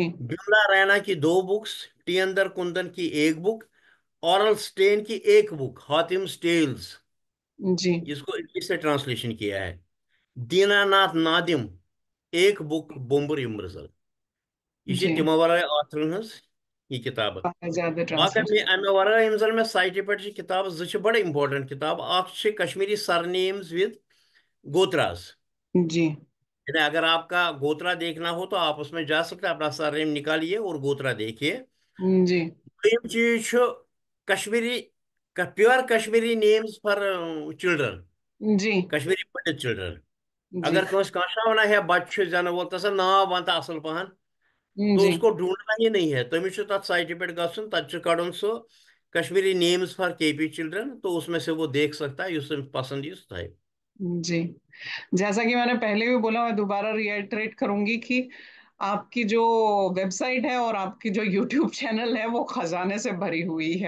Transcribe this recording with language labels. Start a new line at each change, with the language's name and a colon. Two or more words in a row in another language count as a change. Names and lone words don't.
Hindi: बिमला रैना की दो बुक्स, टी अंदर कुंदन की एक बुक, ऑरल स्टेन की एक बुक हातिम्स टेल्स, जी। जिसको इंग्लिश से ट्रांसलेशन किया है। दीनानाथ नादिम एक बुक बुम्बर युमरजल। ये जी।
Kashmiri: तमो वर ऑथरन हज ये किताब।
Hindi: काफी ज्यादा बाकी ट्रांसलेशन।
Kashmiri: अमे वर यम जन मे साइट पे किताब बड़ इंपॉर्टेंट किताब,
English: Kashmiri surnames with gotras.
Hindi: जी। यानी अगर आपका गोत्रा देखना हो तो आप उसमें जा सकते हैं, अपना सरनेम निकालिए और गोत्रा देखिए। जी। दोयम चीज कश्मीरी
English: pure Kashmiri names for children,
Hindi: जी। कश्मीरी पंडित चिल्ड्रन। जी।
Kashmiri: अगर कह है बच्चे जन वो तसा नाव वन असल पहन, तो
Hindi: जी। उसको ढूंढना ही नहीं है,
Kashmiri: तमिस तथ साइट पे गन तथ कड़न सो
English: Kashmiri names for KP children,
Hindi: तो उसमें से वो देख सकता है,
Kashmiri: उस पसंद ही उस टाइप।
Hindi: जी। जैसा कि मैंने पहले भी बोला, मैं दोबारा रिएटरेट करूंगी कि आपकी जो वेबसाइट है और आपकी जो यूट्यूब चैनल है वो खजाने से भरी हुई है।